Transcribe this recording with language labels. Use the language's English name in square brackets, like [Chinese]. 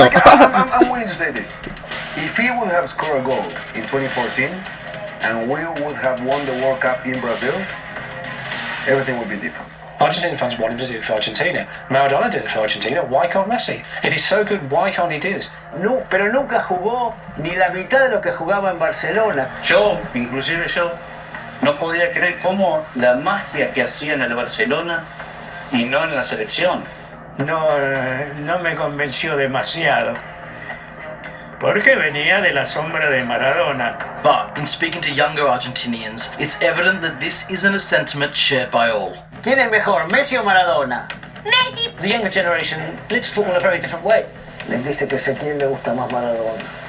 [English] Like, I'm willing to say this. If he would have scored a goal in 2014 and we would have won the World Cup in Brazil, everything would be different. Argentinian fans want him to do it for Argentina. Maradona did it for Argentina. Why can't Messi? If he's so good, why can't he do this? [Spanish] No, pero nunca jugó ni la mitad de lo que jugaba en Barcelona. Inclusive yo, no podía creer cómo la magia que hacía en el Barcelona y no en la selección. No me convenció demasiado. Porque venía de la sombra de Maradona. [English] But in speaking to younger Argentinians, it's evident that this isn't a sentiment shared by all. [Spanish] ¿Quién es mejor, Messi o Maradona? Messi. [English] The younger generation lives football in a very different way. [Spanish] Les dice que a quién le gusta más Maradona.